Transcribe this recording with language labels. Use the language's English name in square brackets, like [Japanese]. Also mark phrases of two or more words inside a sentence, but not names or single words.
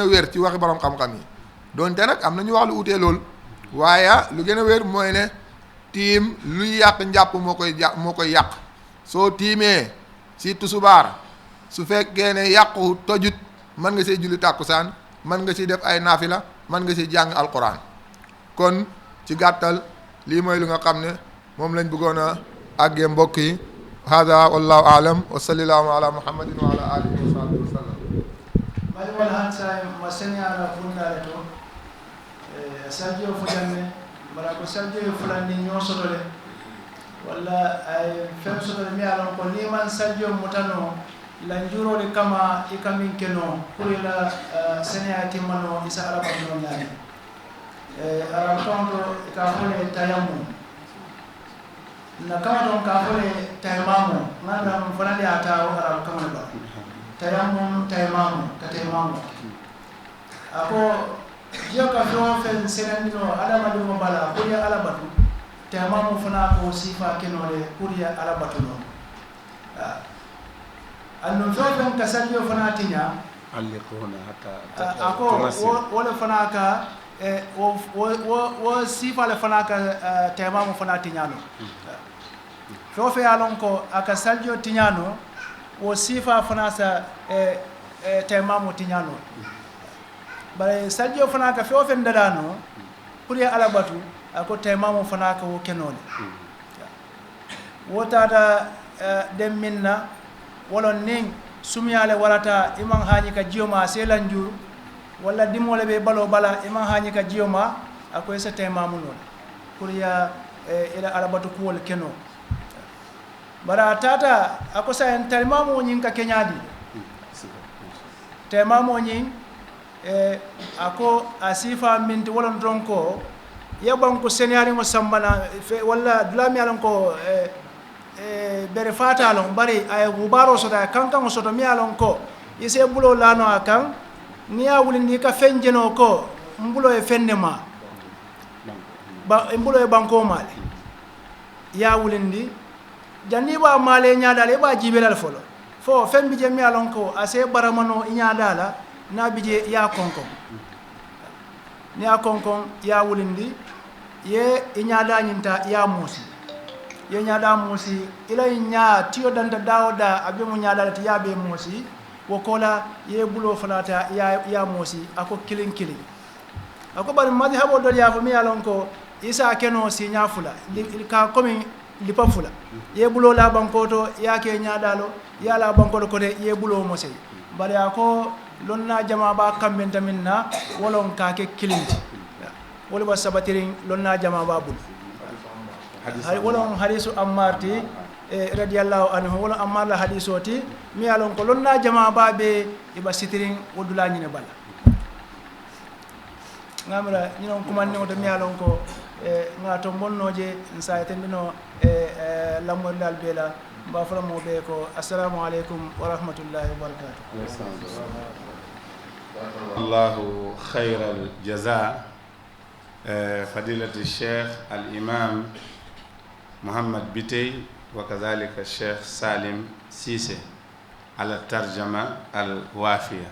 [Wolof] wér ci waxi borom xam-xam yi doonte nag am na ñu wax lu utee lool waaye lu gën a wér mooy ne tiim luy yàq njàpp moo koy yàq soo tiimee ci tusubaar su fekkee ne yàqu tojut mën nga see julli tàkkusaan mën nga si def ay naafila mën nga si jàng alquran kon ci gàttal lii mooy lu nga xam ne moom lañ bëggoon a àggee mbokk yi [Arabic] هذا والله أعلم وصلى الله على محمد وعلى آله وصحبه وسلم [Mandingo] mari wal hansa ma senyara fundare to sarjo fujanne mara ko sarjo fulandi ñoo sotole walla ay fen soto mi alon ko ni man saljo mutano la njuro de kama ikamin keno [French] pour la [Mandingo] senya timano isa ala ko nyani aram tondo ka fole tayammum na kama don ka fole tayammamu ngana mfanali ata aram kama ba tayammum ka tayammamu ako jiya ka fo fen senandino ala madu mo bala ko ya ala batu tayammamu fana ko sifa kenole pour ya ala batu no anno fo fen ka saljo fana tinya alliquna hatta ako wala fana ka wo sifa le fana ka tayammamu fana tinyano fo fe alon ko aka saljo tinyano wo sifa fana sa tayammamu tinyano bare saljo fana ka fo fe ndadano pour ya ala batu ako tayammamu fana ka wo kenole wotada dem minna wala ning sumyale warata imam hañi ka jioma selanjur wala dimole be balo bala imam hañi ka jioma ako esa tayammamu non pour ya ila arabatu kuwol keno bara tata ako sa en tayammamu nyin ka kenyadi tayammamu nyin ako asifa minti wala dronko yaban ko senyari mo sambana wala dulami alon ko bere fata lon bari ay gubaro soda kankan soto mi alon ko ise bulo lano akan ni ya wulindi ka fenjeno ko mbulo e fennema ba mbulo e banko male ya wulindi janni ba male nyaadale ba jibelal folo fo fembi je mi alon ko ase baramano nyaadala na bije ya konkon ni ya konkon ya wulindi ye nyaada nyinta ya musi ye nyaada musi ila nya tiyo danta dawda abe mu nyaada ti yabe musi wokola ye bulo fanata ya musi ako kilin ako bari madhhabo do ya fami alon ko isa keno si nyafula ka komi lipa fula ye bulo la bankoto ya ke nyaadalo ya la bankoto ko de ye bulo musi bari ako lonna jama ba kambenta minna wolon ka ke kilinti wala ba sabatirin lonna jama ba bul wala hadisu ammarti [Arabic] رضي الله عنه [Mandingo] wala ammar la hadisoti mi alon ko lonna jama babe iba sitirin wodula nyine bala ngamra ñino ko man to mi alon ko ngato bonnoje nsaytendino lamol dal bela ba fala mo be ko [Arabic] السلام عليكم ورحمة الله وبركاته الله خير الجزاء فضيلة الشيخ الإمام محمد بيتي وكذلك الشيخ سالم سيسي على الترجمة الوافية.